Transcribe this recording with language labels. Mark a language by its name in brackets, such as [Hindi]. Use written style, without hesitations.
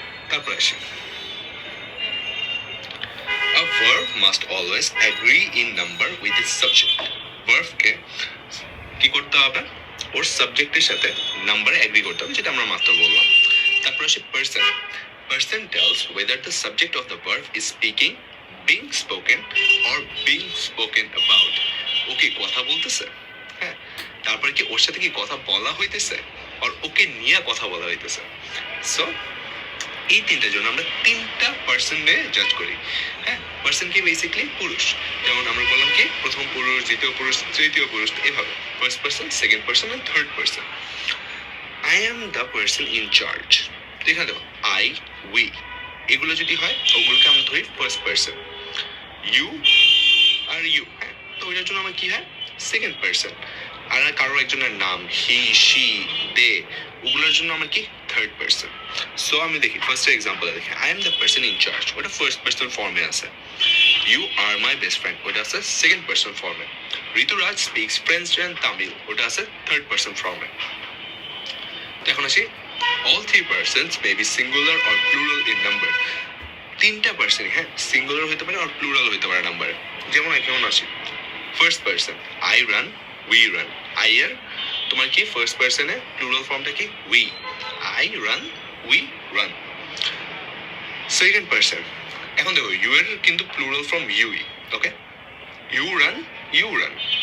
[Bangla] তারপর আসি, [English] a verb must always agree in number with its subject. [Bangla] ভার্বকে কি করতে হবে? ওর সাবজেক্টের সাথে নাম্বারে এগ্রি করতে হবে, যেটা আমরা মাত্র বললাম। তারপর আসি person. [English] Person tells whether the subject of the verb is speaking, being spoken or being spoken about. [Bangla] ওকে কথা বলতেছে, হ্যাঁ, তারপর কি ওর সাথে কি কথা বলা হইতেছে, আর ওকে নিয়ে কথা বলা হইতেছে। সো এই তিনটার জন্য আমরা তিনটা পার্সন নিয়ে জাজ করি। হ্যাঁ, পার্সন কি বেসিক্যালি পুরুষ, যেমন আমরা বললাম কি প্রথম পুরুষ, দ্বিতীয় পুরুষ, তৃতীয় পুরুষ, এভাবে first person, second person আর third person. [English] I am the person in charge. [Bangla] এখানে দেখো [English] I, we, [Bangla] এগুলো যদি হয় ওগুলোকে আমরা ধরি first person. You are you, হ্যাঁ, তো ওইটার জন্য আমার কি হয় সেকেন্ড পার্সন। আর কারো একজনের নাম হি, শি, দে, ওগুলোর জন্য আমার কি থার্ড পার্সন। সো আমি দেখি ফার্স্ট এক্সাম্পল দেখি, [English] I am the person in charge, [Bangla] ওটা ফার্স্ট পার্সন ফর্মে আছে। [English] you are my best friend, [Bangla] ওটা আছে সেকেন্ড পার্সন ফর্মে। [English] Rituraj speaks French and Tamil, [Bangla] ওটা আছে থার্ড পার্সন ফর্মে। তো এখন আসি, [English] all three persons may be singular or plural in number. [Bangla] তিনটা পার্সন, হ্যাঁ, সিঙ্গুলার হইতে পারে আর প্লুরাল হইতে পারে নাম্বারে। যেমন কেমন আসি, first person [English] I run, we run. [Bangla] I এর তোমার কি ফার্স্ট পার্সনে প্লুরাল ফর্মটা কি we, [English] I run, we run. [Bangla] Second person, এখন দেখো ইউ এর কিন্তু plural form UE, okay, you run, you run.